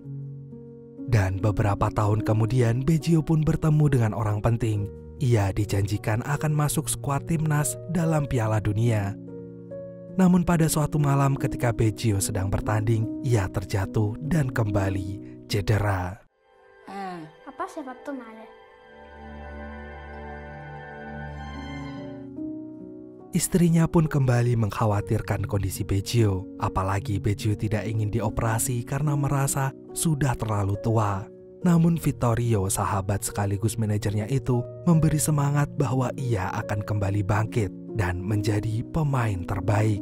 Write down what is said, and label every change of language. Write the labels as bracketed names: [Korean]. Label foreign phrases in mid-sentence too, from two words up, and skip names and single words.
[Indonesian] Dan beberapa tahun kemudian Baggio pun bertemu dengan orang penting. Ia dijanjikan akan masuk skuad timnas dalam Piala Dunia. Namun pada suatu malam ketika Baggio sedang bertanding, ia terjatuh dan kembali cedera. [Italian] Papà si è fatto male. [Indonesian] Istrinya pun kembali mengkhawatirkan kondisi Baggio. Apalagi Baggio tidak ingin dioperasi karena merasa sudah terlalu tua. Namun Vittorio, sahabat sekaligus manajernya itu, memberi semangat bahwa ia akan kembali bangkit dan menjadi pemain terbaik.